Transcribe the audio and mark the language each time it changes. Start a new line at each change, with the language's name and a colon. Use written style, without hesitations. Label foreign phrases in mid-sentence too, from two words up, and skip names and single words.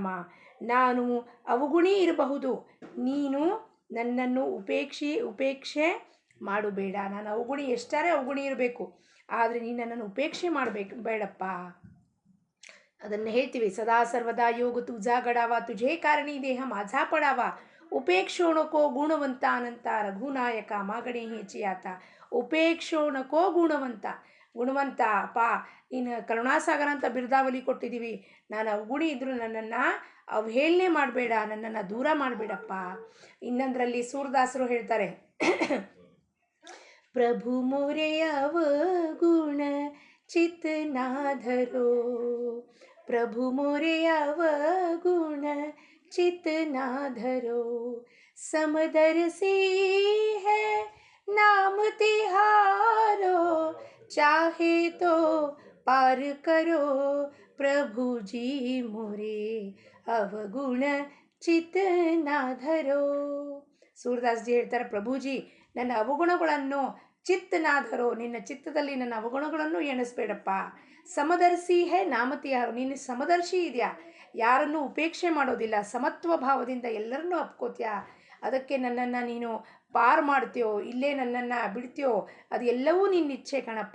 Kannada: ನಾನು ಅವಗುಣಿ ಇರಬಹುದು, ನೀನು ನನ್ನನ್ನು ಉಪೇಕ್ಷೆ ಮಾಡಬೇಡ. ನಾನು ಅವಗುಣಿ, ಎಷ್ಟಾರೆ ಅವಗುಣಿ ಇರಬೇಕು, ಆದರೆ ನೀನು ನನ್ನನ್ನು ಉಪೇಕ್ಷೆ ಬೇಡಪ್ಪ. ಅದನ್ನು ಹೇಳ್ತೀವಿ,
Marathi: सदा सर्वदा योग तुझा घडावा, ತುझे कारणी देह माझा पडावा, उपेक्षू नको गुणवंता अनंता, रघुनायका मागणे हेचि आता. उपेक्षू नको गुणवंता
Kannada: ಅಪ್ಪ, ನೀನು ಕರುಣಾಸಾಗರ ಅಂತ ಬಿರುದಾವಲಿ ಕೊಟ್ಟಿದ್ದೀವಿ, ನಾನು ಅವಗುಣಿ ಇದ್ದರೂ ನನ್ನನ್ನು ಅವಹೇಳನೆ ಮಾಡಬೇಡ, ನನ್ನನ್ನು ದೂರ ಮಾಡಬೇಡಪ್ಪ. ಇನ್ನೊಂದರಲ್ಲಿ ಸೂರದಾಸರು ಹೇಳ್ತಾರೆ,
Hindi: प्रभु मोरे अवगुण चित ना धरो, प्रभु मोरे अवगुण चित ना धरो, समदर्शी है नाम तिहारो, चाहे तो पार करो प्रभु जी मोरे अवगुण चित ना धरो.
Kannada: ಸೂರದಾಸ್ ಜಿ ಹೇಳ್ತಾರೆ, ಪ್ರಭುಜಿ ನನ್ನ ಅವಗುಣಗಳನ್ನು ಚಿತ್ತನಾಧರೋ, ನಿನ್ನ ಚಿತ್ತದಲ್ಲಿ ನನ್ನ ಅವಗುಣಗಳನ್ನು ಎಣಿಸ್ಬೇಡಪ್ಪ.
Hindi: समदर्शी है नाम तिहारो,
Kannada: ನೀನು ಸಮದರ್ಶಿ ಇದೆಯಾ, ಯಾರನ್ನೂ ಉಪೇಕ್ಷೆ ಮಾಡೋದಿಲ್ಲ, ಸಮತ್ವ ಭಾವದಿಂದ ಎಲ್ಲರನ್ನೂ ಅಪ್ಕೋತೀಯ. ಅದಕ್ಕೆ ನನ್ನನ್ನು ನೀನು ಪಾರು ಮಾಡ್ತೀಯೋ, ಇಲ್ಲೇ ನನ್ನನ್ನು ಬಿಡ್ತೀಯೋ, ಅದು ಎಲ್ಲವೂ ನಿನ್ನ ಇಚ್ಛೆ ಕಣಪ್ಪ.